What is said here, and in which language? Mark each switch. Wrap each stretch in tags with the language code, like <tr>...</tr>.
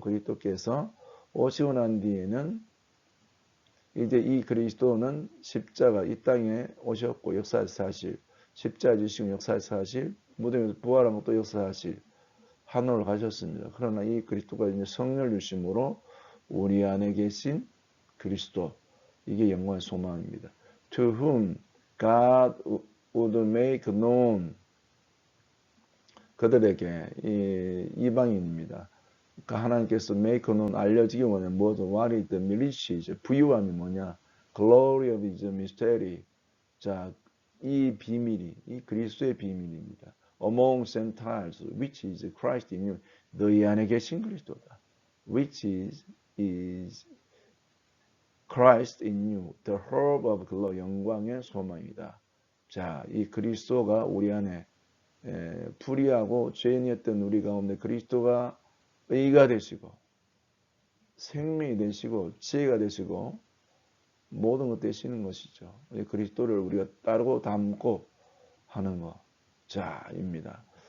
<ko>그리스도께서 오시고 난 뒤에는 이제 이 그리스도는 십자가 이 땅에 오셨고 역사에서 사실 십자가 지시고 역사에서 사실 무덤에서 부활한 것도 역사사실 하늘을 가셨습니다. 그러나 이 그리스도가 이제 성령을 주심으로 우리 안에 계신 그리스도 이게 영광의 소망입니다.</ko> <en>To whom God would make known</en> <ko>그들에게 이방인입니다. 그러니까 하나님께서</ko> <en>make known</en> <ko>알려지기 원하는 뭐죠?</ko> <en>What is the riches?</en> <ko>부유함이 뭐냐?</ko> <en>Glory of his mystery.</en> <ko>자, 이 비밀이 이 그리스도의 비밀입니다.</ko> <en>among Gentiles, which is Christ in you.</en> <ko>너희 안에 계신 그리스도다.</ko> <en>which is Christ in you, the hope of glory,</en> <ko>영광의 소망이다. 자, 이 그리스도가 우리 안에 불의하고 죄인이었던 우리 가운데 그리스도가 의가 되시고 생명이 되시고 지혜가 되시고 모든 것 되시는 것이죠. 그리스도를 우리가 따르고 닮고 하는 것. 자입니다.</ko>